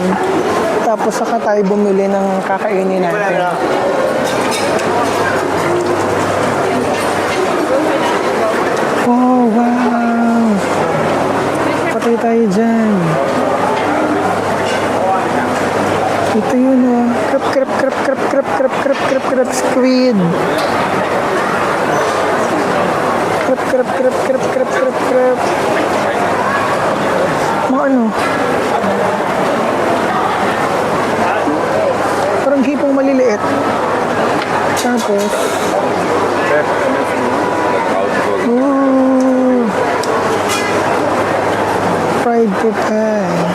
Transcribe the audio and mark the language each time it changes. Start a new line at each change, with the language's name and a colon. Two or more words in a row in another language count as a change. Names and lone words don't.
Filipino: Tapos saka tayo bumili ng kakainin natin.
English: Oh, wow.
Filipino: Patay tayo dyan. Ito yun oh. Krap, squid. Krap. Mga ano? Parang hipong maliliit. Tapos, fried pipay.